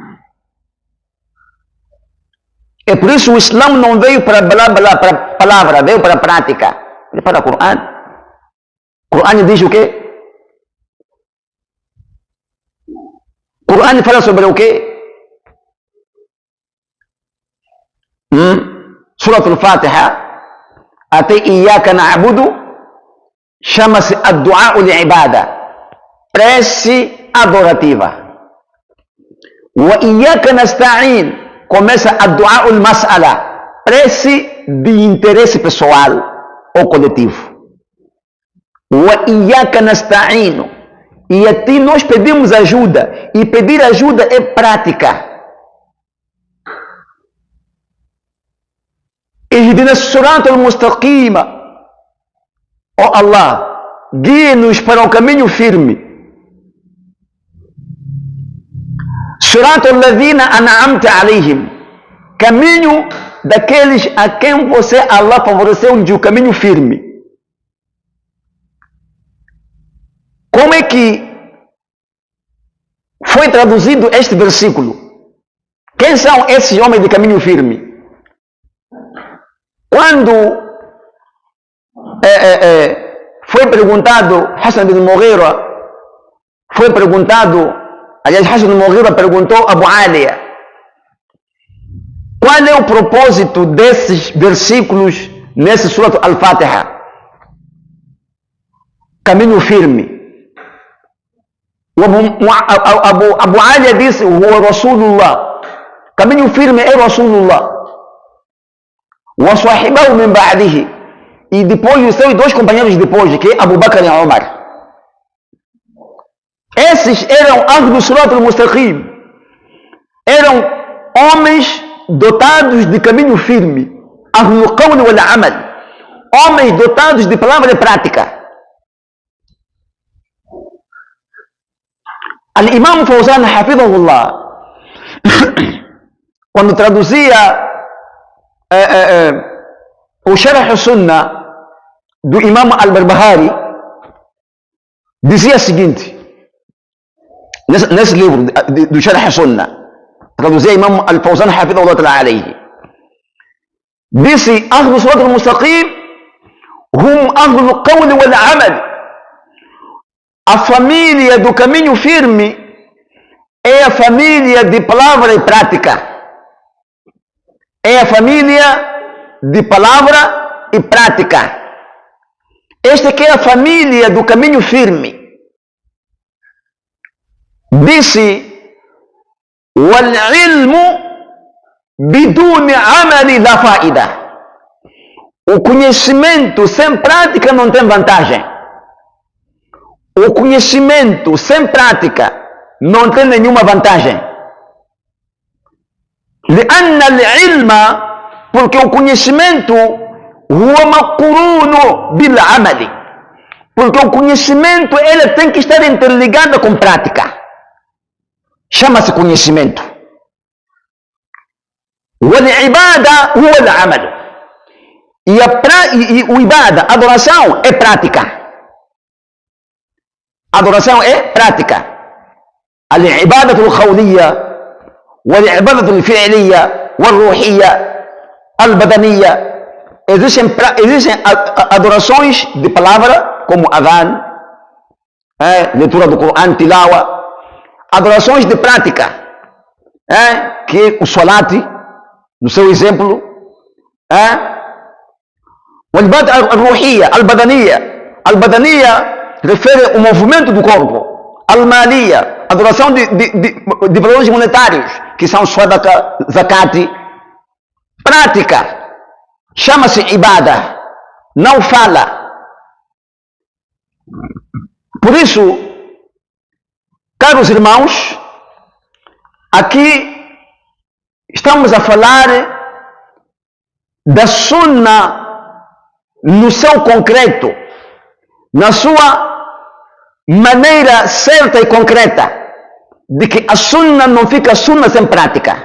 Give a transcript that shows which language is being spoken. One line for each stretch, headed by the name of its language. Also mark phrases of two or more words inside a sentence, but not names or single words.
Portuguese: É por isso o Islã não veio para blá blá, para palavra, veio para a prática. Veio para o Coran. O Coran diz o quê? O Coran fala sobre o quê? Surat al-Fatiha, até
Arabic: إياك نعبد,
Portuguese: chama-se
Arabic: الدعاء العبادة,
Portuguese: prece adorativa.
Arabic: وإياك نستعين, começa الدعاء المسألة,
Portuguese: prece de interesse pessoal ou coletivo.
Arabic: وإياك نستعين,
Portuguese: e a ti nós pedimos ajuda, e pedir ajuda é prática.
Arabic: اهدنا الصراط المستقيم.
Portuguese: Ó Allah, guie-nos para o caminho firme.
Arabic: صراط الذين أنعمت عليهم.
Portuguese: Caminho daqueles a quem você, Allah, favoreceu de um caminho firme. Como é que foi traduzido este versículo? Quem são esses homens de caminho firme? Quando foi perguntado, Hassan bin Mughira foi perguntado, aliás, Hassan bin Mughira perguntou a Abu Aliya, qual é o propósito desses versículos nesse Surat al-Fatiha? Caminho firme. Abu Aliya disse: o Rasulullah. Caminho firme é Rasulullah.
Arabic: وصاحباه من بعده.
Portuguese: E depois os seus dois companheiros depois, que é Abu Bakr e Umar. Esses eram
Arabic: أهل الصراط المستقيم.
Portuguese: Eram homens dotados de caminho firme.
Arabic: أهل القول والعمل.
Portuguese: Homens dotados de palavra prática. Al-Imam Fawzan hafidhahullah, quando traduzia o Sharh Sunnah do Imam Al-Barbahari, dizia o seguinte, nesse livro do Sharh Sunnah, traduzia Imam Al-Fawzan
Arabic: حفظه الله تعالى عليه,
Portuguese: disse:
Arabic: أهل الصراط المستقيم هم أهل القول والعمل.
Portuguese: A família do caminho firme é a família de palavra e prática. É a família de palavra e prática. Esta aqui é a família do caminho firme. Disse:
Arabic: والعلم بدون عمل لا فائدة.
Portuguese: O conhecimento sem prática não tem vantagem. O conhecimento sem prática não tem nenhuma vantagem.
Arabic: لأن العلم,
Portuguese: porque o conhecimento
Arabic: هو مقرون بالعمل,
Portuguese: porque o conhecimento ele tem que estar interligado com prática. Chama-se conhecimento.
Arabic: والعبادة هو العمل.
Portuguese: E o ibada, adoração, é prática. Adoração é prática.
Arabic: العبادة القولية والعبادة الفعلية والروحية البدنية.
Portuguese: Existem adorações de palavra, como adhan, leitura do Coran, tilawa. Adorações de prática, que é o salat, no seu exemplo.
Arabic: والعبادة الروحية البدنية.
Portuguese: البدنية refere o movimento do corpo. Al-Maliya, adoração de valores monetários, que são sadaqa, zakat. Prática, chama-se ibada, não fala. Por isso, caros irmãos, aqui estamos a falar da Sunna no seu concreto, na sua maneira certa e concreta, de que a Sunna não fica Sunna sem prática.